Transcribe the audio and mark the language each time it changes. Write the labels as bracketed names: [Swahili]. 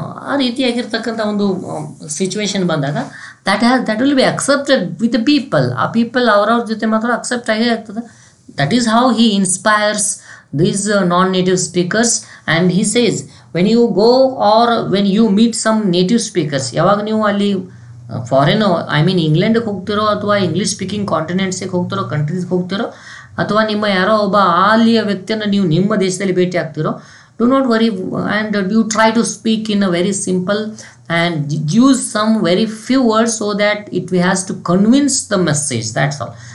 [Kannada] ಆ ರೀತಿಯಾಗಿರ್ತಕ್ಕಂಥ ಒಂದು ಸಿಚುವೇಶನ್ ಬಂದಾಗ [English] that will be accepted with the people. [Kannada] ಆ ಪೀಪಲ್ ಅವರವ್ರ ಜೊತೆ ಮಾತ್ರ ಅಕ್ಸೆಪ್ಟ್ ಆಗೇ ಆಗ್ತದೆ. [English] That is how he inspires these non-native speakers. And he says, when you go or when you meet some native speakers, [Kannada] ಯಾವಾಗ ನೀವು ಅಲ್ಲಿ ಫಾರಿನ್ ಐ ಮೀನ್ ಇಂಗ್ಲೆಂಡ್ಗೆ ಹೋಗ್ತಿರೋ ಅಥವಾ ಇಂಗ್ಲೀಷ್ ಸ್ಪೀಕಿಂಗ್ ಕಾಂಟಿನೆಂಟ್ಸಿಗೆ ಹೋಗ್ತಿರೋ, ಕಂಟ್ರೀಸ್ಗೆ ಹೋಗ್ತಿರೋ, ಅಥವಾ ನಿಮ್ಮ ಯಾರೋ ಒಬ್ಬ ಅಲ್ಲಿಯ ವ್ಯಕ್ತಿಯನ್ನು ನೀವು ನಿಮ್ಮ ದೇಶದಲ್ಲಿ ಭೇಟಿ ಆಗ್ತಿರೋ, [English] do not worry and you try to speak in a very simple and use some very few words so that it has to convince the message. That's all.